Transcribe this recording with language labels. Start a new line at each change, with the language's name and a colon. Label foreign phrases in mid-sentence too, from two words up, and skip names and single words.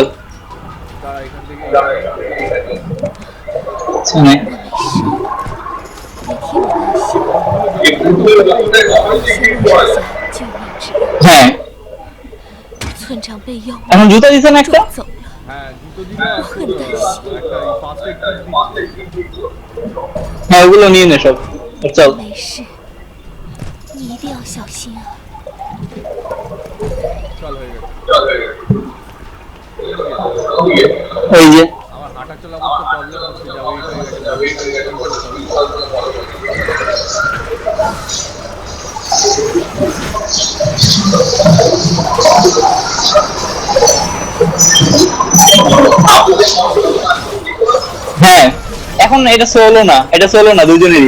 Bangla: তারা এখান থেকে শুনে হ্যাঁ
Chinese: 村长被妖魔
Bangla: এখন জুতা দিছে না একটা?
Chinese: 走了，
Bangla: হ্যাঁ জুতো দিল আর একটা
English: first aid
Bangla: দিচ্ছে। হ্যাঁ ওগুলো নিয়ে নে সব। চল
Chinese: 没事，你一定要小心啊！
Bangla: চল হয়ে গেছে। ওই যে আমার হাঁটা চলা করতে প্রবলেম হচ্ছে, যা ওয়েট হয়ে হ্যাঁ এখন এটা সোলো না, এটা সোলো না, দুজনেরই।